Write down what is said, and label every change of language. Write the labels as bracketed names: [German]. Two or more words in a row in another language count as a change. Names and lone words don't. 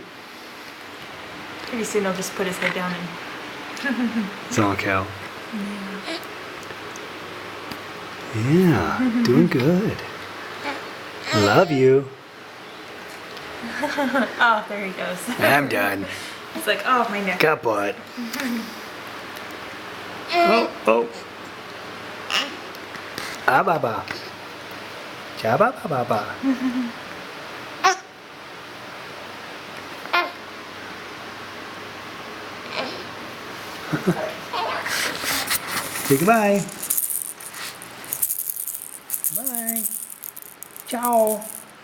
[English] Pretty soon he'll just put his head down and... It's all Cal. Yeah, doing good. Love you. Oh, there he goes. I'm done. It's like, oh, my neck. Got butt. Oh. Ah, ba, ba. Cha, ba, ba, ba, ba. Say goodbye. Bye. Ciao.